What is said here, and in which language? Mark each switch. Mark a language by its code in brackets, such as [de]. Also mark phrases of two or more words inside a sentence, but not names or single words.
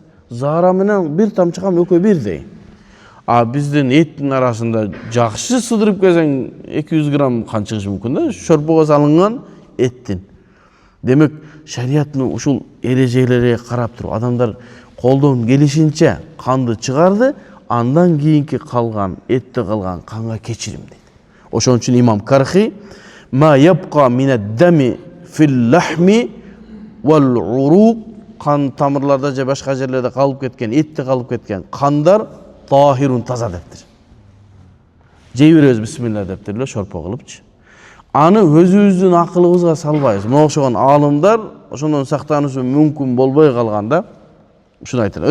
[ky] Зара менен бир тамчы кан экөө бирдей. Биздин эттин арасында жакшы сыдырып келсең 200 грамм кан чыгышы мүмкүн да, шорпого салынган эттин. Демек, шариаттын ушул эрежелерге карап туруп, адамдар колдон келишинче канды чыгарды, андан кийинки калган, этте калган канга кечирим дейт. Ошон үчүн имам Кархи [ar] ما يبقى من الدم في اللحم والعروق, [ky] кан тамырларда же башка жерлерде калып кеткен, этте калып кеткен кандар тахирун таза дептир. Жей беребиз бисмилла дептир эле шорпо кылыпчы. Аны өзүбүздүн акылыбызга салбайбыз. Мына окшогон аалымдар ошондон сактануусу мүмкүн болбой калганда ушуну айтат.